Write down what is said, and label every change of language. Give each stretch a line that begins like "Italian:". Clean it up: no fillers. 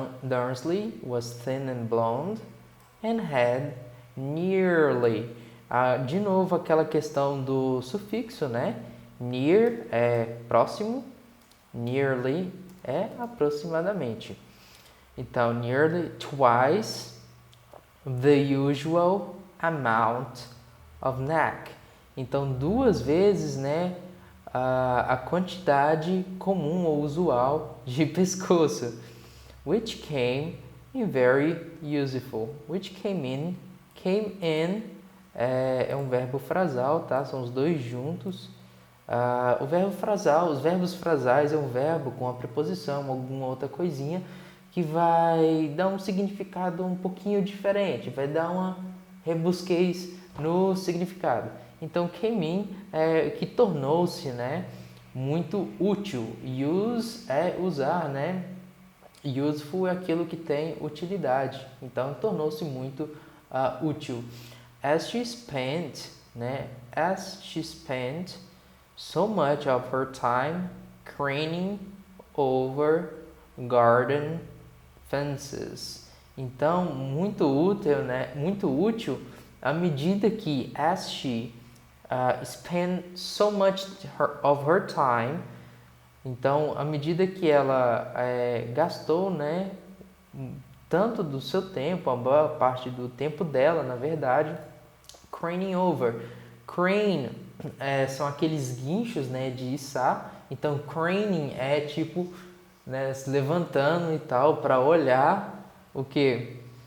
English: Dursley was thin and blonde and had nearly.
Portuguese: De novo aquela questão do sufixo, né? Near é próximo, nearly é aproximadamente.
English: Então, nearly twice the usual amount of neck.
Portuguese: Então, duas vezes, né, a quantidade comum ou usual de pescoço.
English: Which came in very useful. Which came in
Portuguese: é um verbo frasal, tá? São os dois juntos. O verbo frasal, os verbos frasais é um verbo com a preposição, alguma outra coisinha que vai dar um significado um pouquinho diferente, vai dar uma rebusquez no significado. Então,
English: came in
Portuguese: é que tornou-se, né, muito útil. Use é usar, né? Useful é aquilo que tem utilidade. Então, tornou-se muito útil.
English: As she spent, né? As she spent so much of her time craning over garden fences.
Portuguese: Então, muito útil, né? Muito útil à medida que
English: as she spent so much of her time.
Portuguese: Então, à medida que ela gastou, né, tanto do seu tempo, a boa parte do tempo dela, na verdade,
English: craning over.
Portuguese: Crane são aqueles guinchos, né, de içar. Então, craning é tipo, né, se levantando e tal para olhar o que?